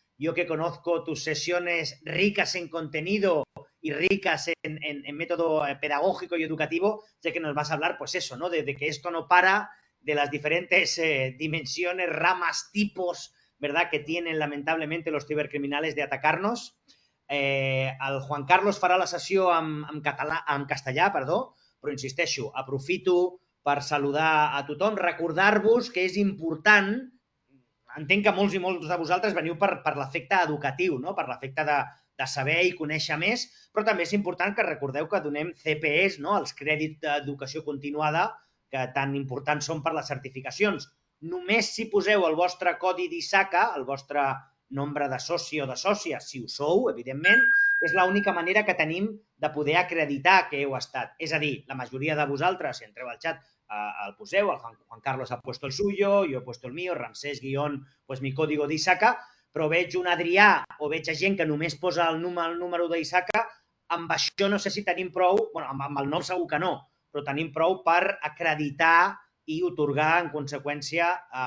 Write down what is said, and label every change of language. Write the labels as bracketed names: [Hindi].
[Spanish] Yo que conozco tus sesiones ricas en contenido y ricas en método pedagógico y educativo, sé que nos vas a hablar, pues eso, ¿no? De que esto no para, de las diferentes dimensiones, ramas, tipos, ¿verdad?, que tienen lamentablemente los cibercriminales de atacarnos. [Catalan] El Juan Carlos farà la sessió en castellà, però insisteixo, aprofito per saludar a tothom, recordar-vos que és important, entenc que molts i molts de vosaltres veniu per l'efecte educatiu, no? Per l'efecte de saber i conèixer més, però també és important que recordeu que donem CPEs, no? Els crèdits d'educació continuada, que tan importants són per les certificacions. Només si poseu el vostre codi d'ISACA, el vostre nombre de soci o de sòcia, si ho sou, evidentment, és l'única manera que tenim de poder acreditar que heu estat. És a dir, la majoria de vosaltres, si entreu al xat, el poseu, [Spanish] el Juan Carlos ha puesto el suyo, yo he puesto el mío, Ramsés guión, pues mi código [Catalan] d'ISACA, però veig un Adrià o veig gent que només posa el número d'ISACA, amb això no sé si tenim prou, bueno, amb el nom segur que no, però tenim prou per acreditar [Spanish] y otorgar en consecuencia